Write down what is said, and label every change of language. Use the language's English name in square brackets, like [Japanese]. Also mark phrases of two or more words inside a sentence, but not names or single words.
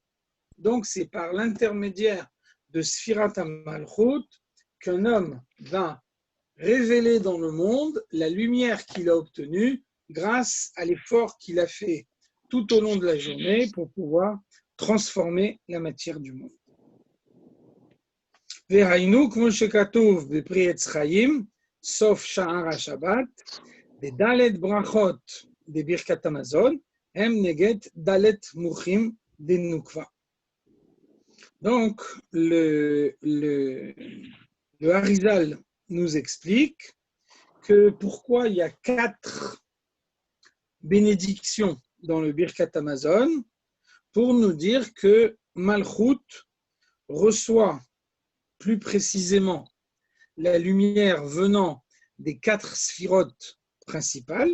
[French] Donc, c'est par l'intermédiaire de Sfirat HaMalchut qu'un homme va révéler dans le monde la lumière qu'il a obtenue grâce à l'effort qu'il a fait tout au long de la journée pour pouvoir transformer la matière du monde. [Hebrew] והיינו כמו שכתוב בפרי עץ חיים, סוף שער השבת, בד' ברכות דברכת המזון, הם נגד ד' מוחין דנוקבא. [French] Donc, le Harizal nous explique que pourquoi il y a 4 bénédictions dans le Birkat Hamazon, pour nous dire que Malchut reçoit plus précisément la lumière venant des 4 sphirotes principales.